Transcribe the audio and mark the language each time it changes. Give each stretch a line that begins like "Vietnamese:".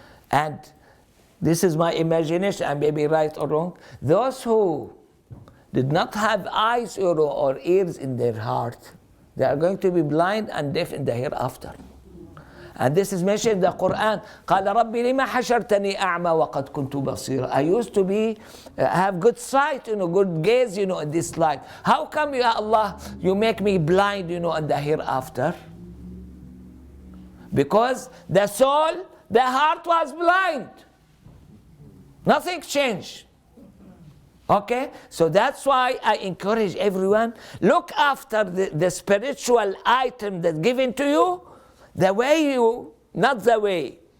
English: And this is my imagination, I may be right or wrong. Those who did not have eyes or ears in their heart, they are going to be blind and deaf in the hereafter. And this is mentioned in the Quran.
Arabic: قال ربي لما حشرتني أعمى وقد كنت بصيرا.
English: I used to be, have good sight, good gaze, in this life. How come, Ya Allah, you make me blind, in the hereafter? Because the soul, the heart was blind. Nothing changed. Okay? So that's why I encourage everyone, look after the spiritual item that's given to you, the way you, not the way.